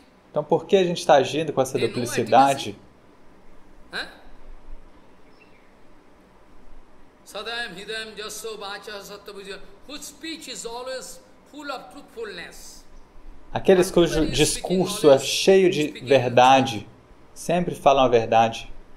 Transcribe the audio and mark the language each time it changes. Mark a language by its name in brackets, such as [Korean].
[Portuguese] Então por que a gente está agindo com essa duplicidade? [Sanskrit] Sadayam hidayam jasso vacha sattvaja, [English] whose speech is always full of truthfulness. [Portuguese] Aqueles cujo discurso é cheio de verdade, sempre falam a verdade.